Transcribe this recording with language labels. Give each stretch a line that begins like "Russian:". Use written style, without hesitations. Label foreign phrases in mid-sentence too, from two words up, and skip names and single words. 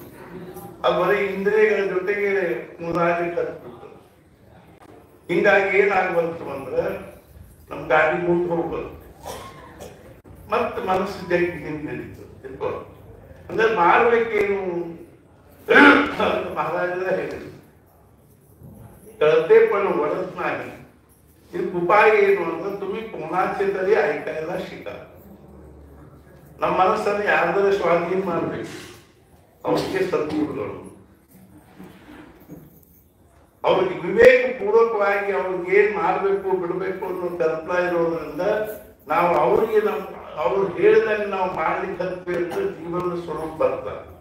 Kannada: ಅದು ಬರೀ ಇಂದ್ರಿಯಗಳ ಜೊತೆಗೆ ಮುರಾರಿ ಕಟ್ಬಿಡ್ತಾರೆ. ಹಿಂಗಾಗಿ ಏನಾಗ್ಬಂತು ಅಂದ್ರೆ ನಮ್ ಗಾಡಿ ಮುಂದೆ ಹೋಗ್ಬಾರ್ದು, ಮತ್ತೆ ಮನಸ್ಸು ಜಗ್ಗಿ ಹಿಂದಿತ್ತು ಇರ್ಬೋದು. ಅಂದ್ರೆ ಮಾಡ್ಬೇಕೇನು ಮಹಾರಾಜರ ಹೇಳಿದ್ರು,
Marathi: कळते पण वळत नाही.
Kannada: ಇದಕ್ಕೆ ಉಪಾಯ ಏನು ಅಂದ್ರೆ
Marathi: तुम्ही कोणाचे तरी ऐकायला शिका.
Kannada: ನಮ್ಮ ಮನಸ್ಸನ್ನು ಯಾರ್ದಾರ ಸ್ವಾಧೀನ ಮಾಡ್ಬೇಕು. ಅವ್ರಿಗೆ ಸದ್ಗುರುಗಳು ಅವ್ರಿಗೆ ವಿವೇಕ ಪೂರ್ವಕವಾಗಿ ಅವ್ರಿಗೆ ಏನ್ ಮಾಡ್ಬೇಕು ಬಿಡ್ಬೇಕು ಅನ್ನೋ ಕಲ್ಪನಾ ಇರೋದ್ರಿಂದ ನಾವು ಅವ್ರಿಗೆ ಅವ್ರು ಹೇಳಿದಾಗ ನಾವು ಮಾಡ್ಲಿಕ್ಕೆ ಹತ್ಬೇಕು, ಜೀವನದ ಸ್ವರೂಪ ಬರ್ತಾರೆ.